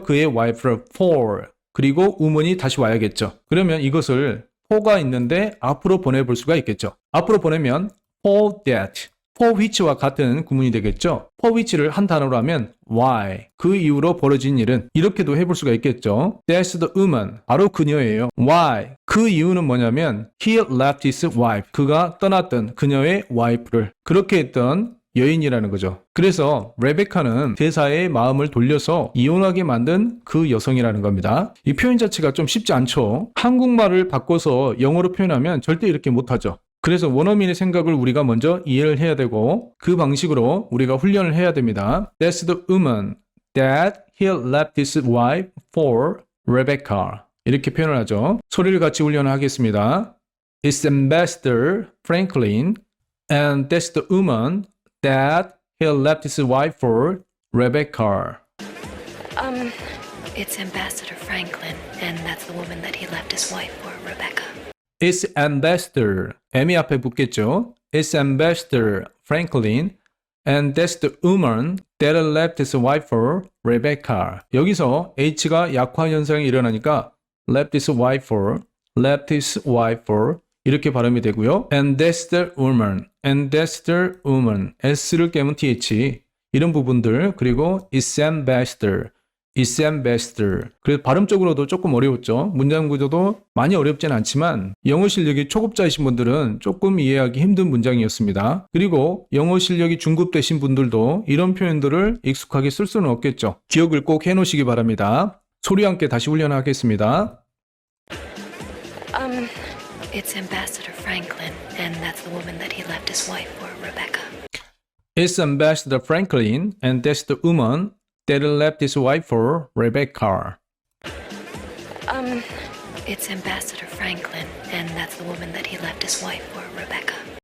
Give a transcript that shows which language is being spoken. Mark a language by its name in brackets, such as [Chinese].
[Korean] 그의 wife를 for. 그리고 woman이 다시 와야겠죠. 그러면 이것을 for가 있는데 앞으로 보내볼 수가 있겠죠. 앞으로 보내면 for that. for which와 같은 구문이 되겠죠. for which를 한 단어로 하면 why. 그 이후로 벌어진 일은 이렇게도 해볼 수가 있겠죠. [English] That's the woman. [Korean] 바로 그녀예요. [English] Why. [Korean] 그 이유는 뭐냐면 [English] he left his wife. [Korean] 그가 떠났던 그녀의 와이프를 그렇게 했던 여인이라는 거죠. 그래서 레베카는 대사의 마음을 돌려서 이혼하게 만든 그 여성이라는 겁니다. 이 표현 자체가 좀 쉽지 않죠. 한국말을 바꿔서 영어로 표현하면 절대 이렇게 못하죠. 그래서 원어민의 생각을 우리가 먼저 이해를 해야 되고 그 방식으로 우리가 훈련을 해야 됩니다. [English] That's the woman that he left his wife for Rebecca. [Korean] 이렇게 표현을 하죠. 소리를 같이 훈련하겠습니다. [English] It's Ambassador Franklin, and that's the woman that he left his wife for, Rebecca. It's Ambassador Franklin, and that's the woman that he left his wife for, Rebecca. It's Ambassador, [Korean] M이 앞에 붙겠죠. [English] It's Ambassador Franklin, and that's the woman that left his wife for, Rebecca. [Korean] 여기서 H가 약화 현상이 일어나니까 [English] left his wife for, left his wife for [Korean] 이렇게 발음이 되고요. [English] And that's the woman, and that's the woman. [Korean] S를 깨면 TH 이런 부분들 그리고 [English] it's ambassador, it's ambassador. [Korean] 그래서 발음적으로도 조금 어려웠죠. 문장 구조도 많이 어렵진 않지만 영어 실력이 초급자이신 분들은 조금 이해하기 힘든 문장이었습니다. 그리고 영어 실력이 중급되신 분들도 이런 표현들을 익숙하게 쓸 수는 없겠죠. 기억을 꼭 해놓으시기 바랍니다. 소리와 함께 다시 훈련하겠습니다. [English] It's Ambassador Franklin, and that's the woman that he left his wife for, Rebecca. It's Ambassador Franklin, and that's the woman that left his wife for, Rebecca. It's Ambassador Franklin, and that's the woman that he left his wife for, Rebecca.